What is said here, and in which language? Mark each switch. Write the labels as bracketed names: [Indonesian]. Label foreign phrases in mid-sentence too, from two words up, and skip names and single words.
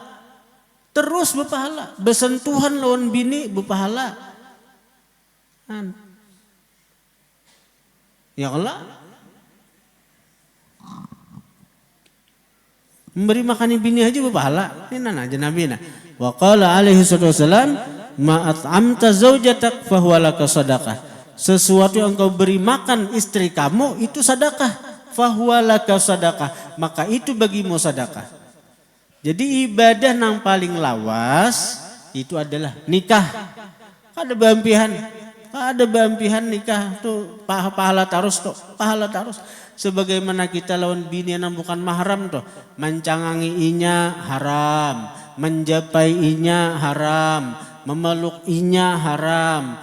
[Indonesian] Terus berpahala. [Banjar] Bersentuhan lawan bini berpahala. [Arabic] يا الله. [Banjar] Memberi makan bini aja berpahala. Ini nana aja Nabi nah. [Arabic] وقال عليه وسلم ما أطعمت زوجتك فهو لك صدقة. [Indonesian] Sesuatu yang kau beri makan istri kamu itu sedekah. [Arabic] فهو لك صدقة. [Indonesian] Maka itu bagimu sedekah. Jadi ibadah yang paling lawas itu adalah nikah. [Banjar] Ada bampihan. Ada bampihan nikah tuh pahala terus tuh, pahala terus. Sebagaimana kita lawan bini yang bukan mahram tuh, mencangangi inya haram, menjapai inya haram, memeluk inya haram.